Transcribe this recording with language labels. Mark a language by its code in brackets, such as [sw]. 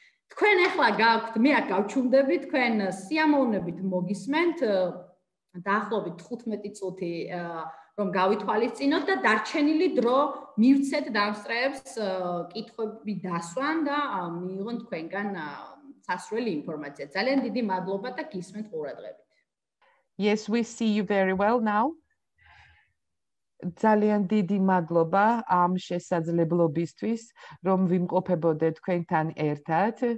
[ka] თქვენ ახლა გაქვთ, მე აქ გავჩუმდები, თქვენ სიამოვნებით მოგისმენთ დაახლოებით 15 წუთი რომ გავითვალისწინოთ და დარჩენილი დრო მივცეთ დამსწრეებს კითხვები დასვან და მიიღონ თქვენგან სასრული ინფორმაცია. ძალიან დიდი მადლობა და გისმენთ ყურადღებით. [en] Yes, we see you very well now. [ka] ძალიან დიდი მადლობა ამ შესაძლებლობისთვის, რომ ვიმყოფებოდეთ თქვენთან ერთად.